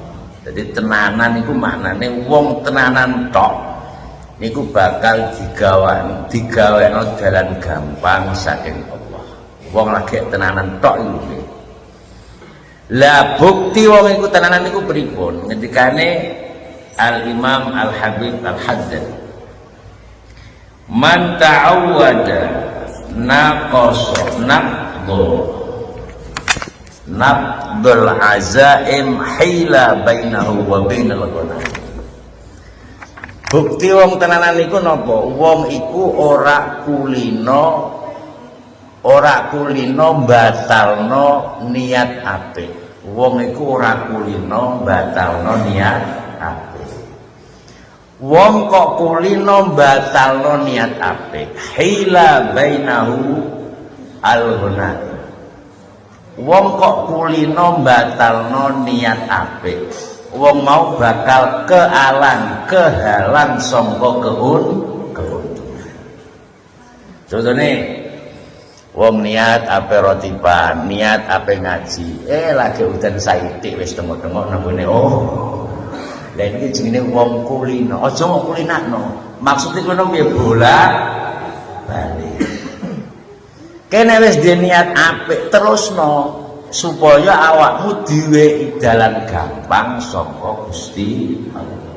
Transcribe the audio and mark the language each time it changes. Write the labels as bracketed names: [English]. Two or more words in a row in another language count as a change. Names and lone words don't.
[Javanese] Jadi tenanan niku maknane wong tenanan tok niku bakal digaweno dalan gampang saking Allah. Wong lagi tenanan tok iki. Lah bukti wong iku tenanan niku pripun? [Arabic] Ngendikane الإمام الحبيب الحداد، من تعوّد نقض العزائم حيل بينه وبين الغنائم. [Javanese] Bukti wong tenanan niku napa? Wong iku ora kulino batalno niat apik. Wong iku ora kulino batalno niat apik. Wong kok kulino batalno niat apik, [Arabic] حيل بينه الغنائم. [Javanese] Wong kok kulino batalno niat apik, wong mau bakal kehalang sangka keuntungan. Contohnya wong niat ape rotiban, niat ape ngaji, lagi udan saitik wis tengok-tengok nang ngene. Lah iki jenenge wong kulino. Aja mau kulinakno. Maksude kono piye bolak-balik. Kene wis dhe niat apik terusno supaya awakmu diwehi dalan gampang saka Gusti Allah.